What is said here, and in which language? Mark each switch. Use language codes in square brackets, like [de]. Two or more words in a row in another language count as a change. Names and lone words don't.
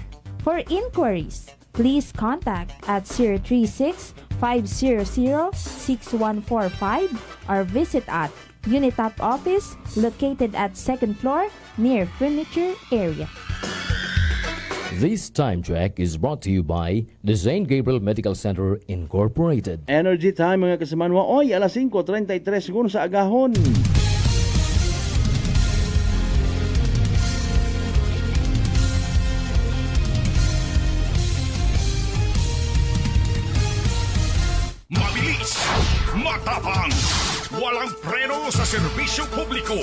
[en] For inquiries, please contact at 036-500-6145 or visit at Unitop office located at 2nd floor near furniture area. This time check is brought to you by the St. Gabriel Medical Center Incorporated. Energy time [hil] mga kasamanwa. Oy, alas 5:33 segundos sa agahon. [tl] Mabilis, matapang, walang preno sa serbisyo publiko.